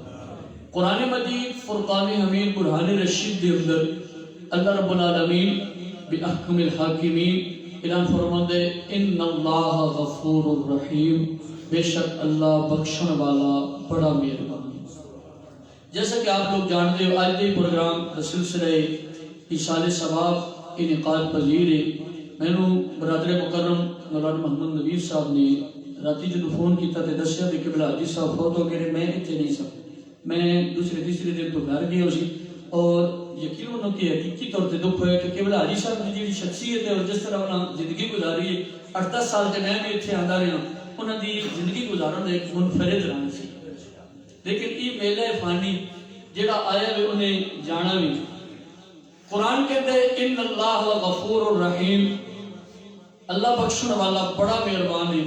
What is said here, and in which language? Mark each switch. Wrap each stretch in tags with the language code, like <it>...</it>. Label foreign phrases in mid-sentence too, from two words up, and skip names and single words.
<pa>قرآن مجید فرقان حمید برہان رشید دے اندر</pa> <ar>اللہ رب العالمین بأحکم الحاکمین</ar> <pa>اعلان فرماندے</pa> <ar>ان اللہ غفور الرحیم،</ar> <pa>بے شک اللہ بخشن والا بڑا مہربان۔</pa> <ur>جیسا کہ آپ لوگ جانتے ہو آج دے پروگرام سلسلہ ایصال ثواب انعقاد پذیر ہے۔</ur> <pa>میں نے برادر مکرم مولانا محمد نویر صاحب نے راتی جدو فون کیتا تے دسیا کہ قبلہ حاجی صاحب فوت ہو گئے، میں اتنے نہیں سا، میں دوسرے تیسرے دن تو گھر گیا سی، اور یقین انہوں کی حقیقی طور تے دکھ ہویا کہ قبلہ حاجی صاحب کی جیڑی شخصیت ہے اور جس طرح انہوں زندگی گزاری ہے، 8-10 سال تے میں بھی اتنے آندا رہا، انہوں دی زندگی گزارن ایک منفرد رہا سی۔ لیکن یہ میلہ فانی جڑا آیا بھی انہیں جانا بھی۔</pa> <ur>قرآن کہتے ہیں</ur> <ar>ان اللہ غفور الرحیم،</ar> <ur>اللہ بخشن والا بڑا مہربان ہے۔</ur>